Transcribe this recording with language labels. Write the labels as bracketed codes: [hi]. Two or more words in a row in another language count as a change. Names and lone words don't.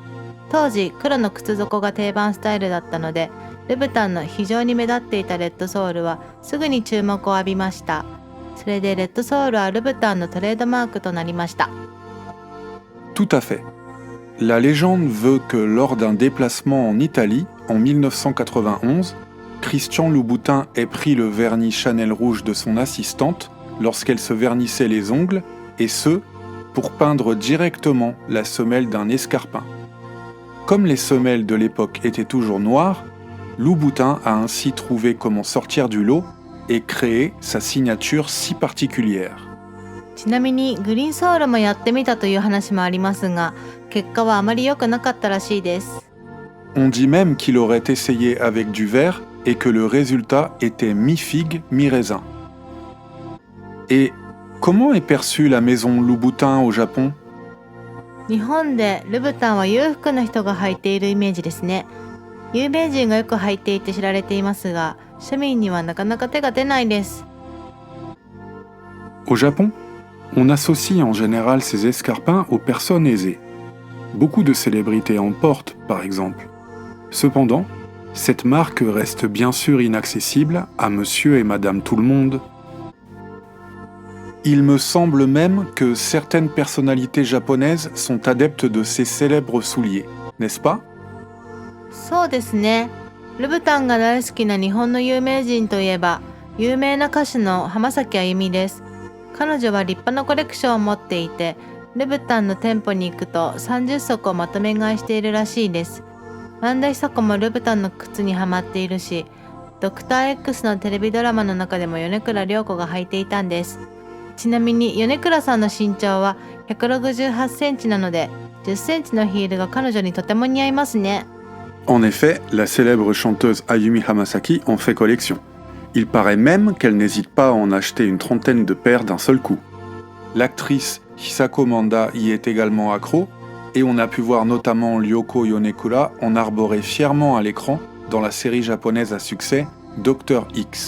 [ja] 当時黒の靴底が定番スタイルだったので、ルブタンの非常に目立っていたレッドソールはすぐに注目を浴びました。それでレッドソールはルブタンのトレードマークとなりました。 [fr] Tout à fait. La légende veut que lors d'un déplacement en Italie en 1991, Christian Louboutin ait pris le vernis Chanel rouge de son assistante lorsqu'elle se vernissait les ongles, et ce, pour peindre directement la semelle d'un escarpin. Comme les semelles de l'époque étaient toujours noires, Louboutin a ainsi trouvé comment sortir du lot et créer sa signature si particulière. [ja] ちなみにグリーンソールもやってみたという話もありますが、結果はあまり良くなかったらしいです。 [fr] On dit même qu'il aurait essayé avec du vert et que le résultat était mi-figue, mi-raisin. Et comment est perçue la maison Louboutin au Japon? [ja] 日本でルブタンは裕福な人が履いているイメージですね。有名人がよく履いていて知られていますが、庶民にはなかなか手が出ないです。 [fr] Au Japon, on associe en général ces escarpins aux personnes aisées. Beaucoup de célébrités en portent, par exemple. Cependant, cette marque reste bien sûr inaccessible à monsieur et madame tout le monde. Il me semble même que certaines personnalités japonaises sont adeptes de ces célèbres souliers, n'est-ce pas? [ja] そうですね。ルブタンが大好きな日本の有名人といえば、有名な歌手の浜崎あゆみです。彼女は立派なコレクションを持っていて、ルブタンの店舗に行くと30足をまとめ買いしているらしいです。萬田久子もルブタンの靴にはまっているし、ドクター X のテレビドラマの中でも米倉涼子が履いていたんです。ちなみに米倉さんの身長は168センチなので、10センチのヒールが彼女にとても似合いますね。 [fr] En effet, la célèbre chanteuse Ayumi Hamasaki en fait collection. Il paraît même qu'elle n'hésite pas à en acheter une trentaine de paires d'un seul coup. L'actrice Hisako Manda y est également accro, et on a pu voir notamment Ryoko Yonekura en arborer fièrement à l'écran dans la série japonaise à succès Dr X.